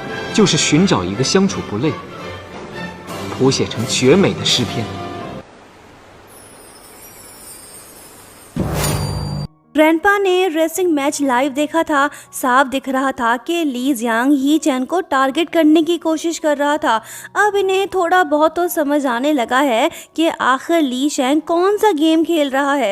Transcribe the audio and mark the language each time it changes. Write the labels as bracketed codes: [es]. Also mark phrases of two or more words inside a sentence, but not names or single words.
[zh] 就是寻找一个相处不累、谱写成绝美的诗篇。 [hi] ग्रैंडपा ने [en] racing match live [hi] देखा था। साफ दिख रहा था कि ली जियांग ही चैन को टारगेट करने की कोशिश कर रहा था। अब इन्हें थोड़ा बहुत तो समझ आने लगा है कि आखिर ली शैंग कौन सा गेम खेल रहा है।